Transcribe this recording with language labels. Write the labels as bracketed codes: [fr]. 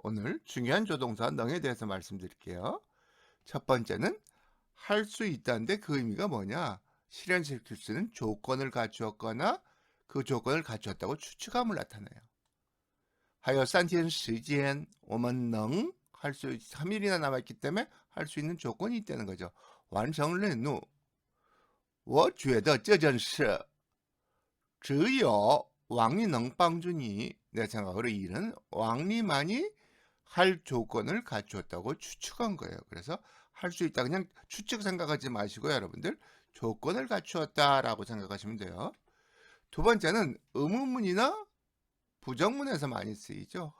[ko] 오늘 중요한 조동사 능에 대해서 말씀드릴게요. 첫 번째는 할 수 있다는데 그 의미가 뭐냐? 실현시킬 수 있는 조건을 갖추었거나 그 조건을 갖추었다고 추측함을 나타내요. [zh] 还有3天时间我们能 [ko] 할 수 3일이나 남았기 때문에 할 수 있는 조건이 있다는 거죠. [zh] 完成任务我觉得这件事只有王力能帮助你. [ko] 내 생각으로 이 일은 왕리만이 할 조건을 갖추었다고 추측한 거예요. 그래서 할 수 있다. 그냥 추측 생각하지 마시고 여러분들 조건을 갖추었다라고 생각하시면 돼요. 두 번째는 의문문이나 부정문에서 많이 쓰이죠.